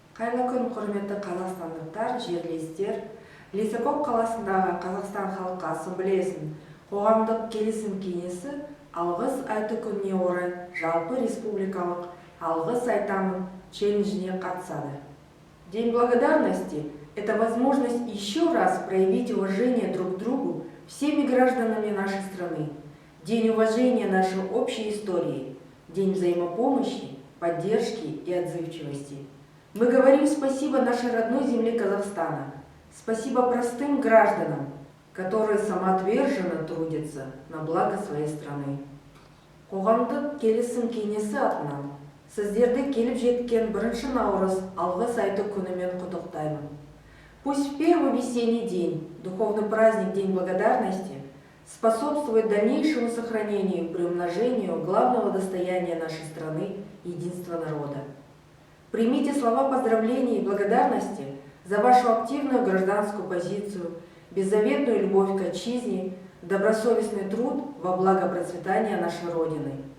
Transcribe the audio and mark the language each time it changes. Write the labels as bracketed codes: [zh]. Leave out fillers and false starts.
[kk] Қайырлы күн, құрметті қазақстандықтар, жерлестер. Лисаков қаласындағы Қазақстан Халқы Ассамблеясының қоғамдық келісім кеңесі алғыс айту күніне орай жалпы республикалық алғыс айтамын челленджіне қатысады. [ru] День благодарности – это возможность еще раз проявить уважение друг к другу всеми гражданами нашей страны. День уважения нашей общей истории, день взаимопомощи, поддержки и отзывчивости. Мы говорим спасибо нашей родной земле Казахстана, спасибо простым гражданам, которые самоотверженно трудятся на благо своей страны. [kk] Қоғамдық келісім кеңесі атынан сіздерді келіп жеткен 1 наурыз алғыс айту күнімен құттықтаймын. [ru] Пусть в первый весенний день, духовный праздник День благодарности, способствует дальнейшему сохранению и приумножению главного достояния нашей страны – единства народа. Примите слова поздравления и благодарности за вашу активную гражданскую позицию, беззаветную любовь к отчизне, добросовестный труд во благо процветания нашей Родины.